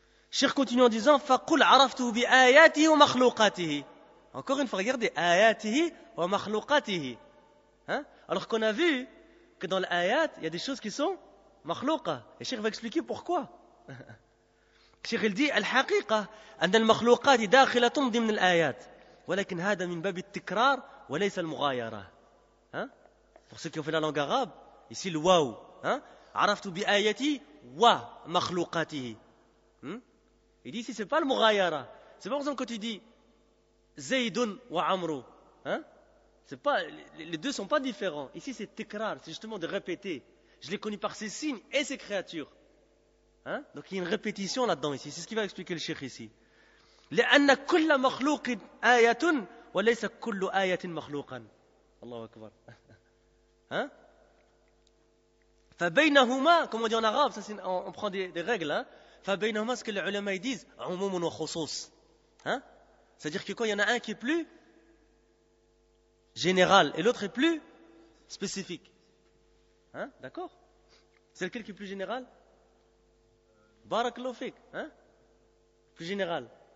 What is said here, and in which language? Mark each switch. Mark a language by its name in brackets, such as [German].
[French] Cheikh continue en disant [Arabic] فَقُلْ عَرَفْتُهُ بِآيَاتِهِ وَمَخْلُوقَاتِهِ. [French] Encore une fois, regardez, [Arabic] آيَاتِهِ وَمَخْلُوقَاتِهِ. [French] Hein? Alors qu'on a vu que dans l'ayat, il y a des choses qui sont makhlouqa. Et Cheikh va expliquer pourquoi. Cheikh il dit [Arabic] الحقيقة أن المخلوقات داخلة ضمن الآيات ولكن هذا من باب التكرار وليس المغايرة. [French] Hein? Pour ceux qui ont fait la langue arabe, ici le waouh. [Arabic] Hein? عرفت بآياتي ومخلوقاته. [French] Il dit ici c'est pas le mughayara. C'est pas par exemple quand tu dis Zaydun wa Amru. Hein? C'est pas, les deux sont pas différents. Ici c'est tikrar, c'est justement de répéter. Je l'ai connu par ses signes et ses créatures. Hein? Donc il y a une répétition là-dedans ici. C'est ce qui va expliquer le cheikh ici. [Arabic] لأن كل مخلوق آية وليس كل آية مخلوقا. الله أكبر. Hein? فبينهما, [French] comme on dit en arabe, ça on prend des règles. Hein? [Arabic] فبينهما, [French] ce que les ulama disent, [Arabic] عموم وخصوص. [French] Hein? C'est-à-dire que quand il y en a un qui est plus général et l'autre est plus spécifique. Hein? D'accord? C'est lequel qui est plus général? Barakallahu fik. Hein? Plus général.